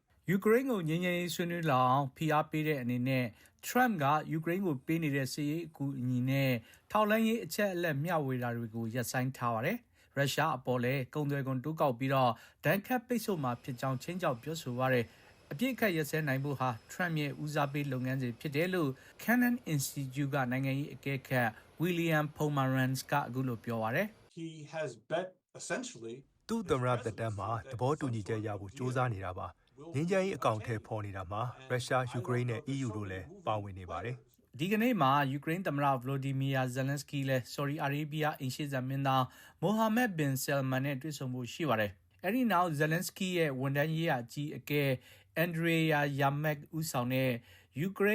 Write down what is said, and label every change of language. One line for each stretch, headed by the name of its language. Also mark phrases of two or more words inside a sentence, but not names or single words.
Burmese: ယူကရိန်းကိုငြိမ်းချမ်းရေးဆွေးနွေးလာအောင်ဖိအားပေးတဲ့အနေနဲ့ထရမ့်ကယူကရိန်းကိုပေးနေတဲ့စစ်ရေးအကူအညီနဲ့ထောက်လှမ်းရေးအချက်အလက်မျှဝေတာတွေကိုရပ်ဆိုင်းထားပါတယ်ရုရှားအပေါ်လည်းကုန်သွယ်ခွန်တိုးကောက်ပြီးတော့ဒဏ်ခတ်ပိတ်ဆို့မှာဖြစ်ကြောင်းချင်းကြောက်ပြောဆိုပါတယ်အပြစ်အခတ်ရစဲနိုင်ဖို့ဟာထရမ့်ရဲ့ဦးစားပေးလုပ်ငန်းစဉ်ဖြစ်တယ်လို့ Cannon Institute ကနိုင်ငံရေးအကဲခတ် William Pomerantz ကအခုလိုပြောပါတယ်
English: He has bet essentially
Burmese: သူ့သမ္မတသက်တမ်းမှာသဘောတူညီချက်ရဖို့စ조사နေတာပါငြိမ်းချမ်းရေးအကောင့်ထဲပေါ်နေတာမှာရုရှားယူကရိန်းနဲ့ EU တို့လည်းပါဝင်နေပါတယ် ဒီကနေ့မှာယူကရိန်းသမ္မတဗလိုဒီမီယာဇယ်လန်စကီလည်းဆော်ဒီအာရေဗီးယားအင်ရှေ့ဇာမင်းသားမိုဟာမက်ဘင်ဆယ်မန်နဲ့တွေ့ဆုံဖို့ရှိပါတယ်။အဲဒီနောက်ဇယ်လန်စကီရဲ့ဝန်ထမ်းရေးရာကြီးအကဲအန်ဒရေယာယာမက်ဦးဆောင်တဲ့ယူကရိ